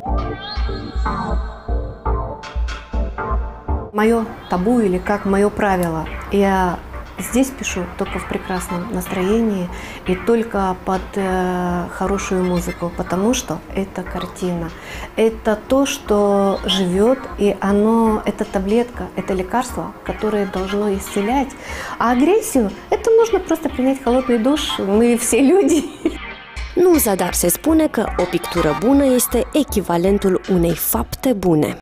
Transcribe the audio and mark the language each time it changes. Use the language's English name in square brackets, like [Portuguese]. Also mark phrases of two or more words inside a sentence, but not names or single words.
[Russian] Мое табу или как мое правило, я здесь пишу только в прекрасном настроении и только под хорошую музыку, потому что это картина. Это то, что живет, и это таблетка, это лекарство, которое должно исцелять. А агрессию, это нужно просто принять холодный душ, мы все люди. [Romanian] Nu zadar se spune că o pictură bună este echivalentul unei fapte bune.